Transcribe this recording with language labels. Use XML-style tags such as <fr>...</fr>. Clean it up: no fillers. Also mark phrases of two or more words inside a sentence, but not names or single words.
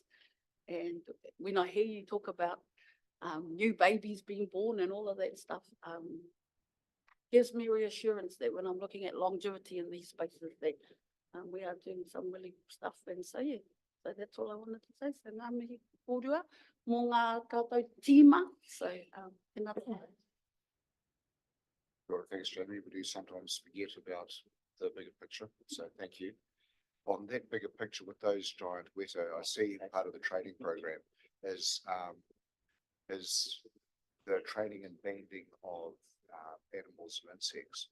<en>And when I hear you talk about new babies being born and all of that stuff, gives me reassurance that when I'm looking at longevity in these spaces, that we are doing some really stuff. And so, yeah, so that's all I wanted to say. So,</en> <mi>ngā mihi kōrua mō ngā koutou tīma. So, tēnā tātou.</mi> <en>Sure, thanks, Jamie. We do sometimes forget about the bigger picture, so thank you. On that bigger picture with those giant weta, I see part of the training program is the training and banding of animals and insects.</en>